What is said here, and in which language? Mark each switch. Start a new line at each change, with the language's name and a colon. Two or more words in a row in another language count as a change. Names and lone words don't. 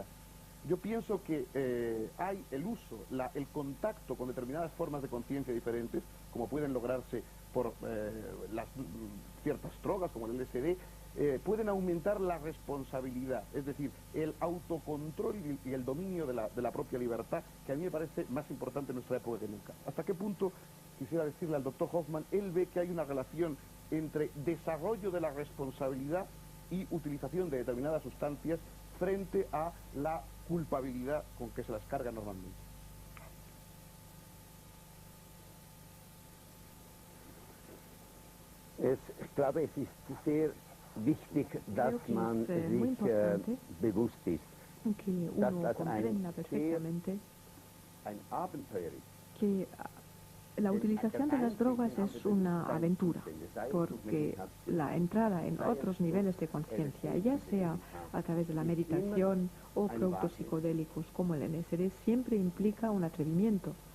Spanish: Yo pienso que hay el uso, el contacto con determinadas formas de conciencia diferentes, como pueden lograrse por ciertas drogas, como el LSD, pueden aumentar la responsabilidad, es decir, el autocontrol y el dominio de la propia libertad, que a mí me parece más importante en nuestra época que nunca. ¿Hasta qué punto, quisiera decirle al doctor Hoffman, él ve que hay una relación entre desarrollo de la responsabilidad y utilización de determinadas sustancias frente a la culpabilidad con que se las carga normalmente?
German: Ich glaube, es ist sehr wichtig, dass man sich bewusst ist,
Spanish: que uno comprenda perfectamente que la utilización de las drogas es una aventura, porque la entrada en otros niveles de conciencia, ya sea a través de la meditación o productos psicodélicos como el LSD, siempre implica un atrevimiento.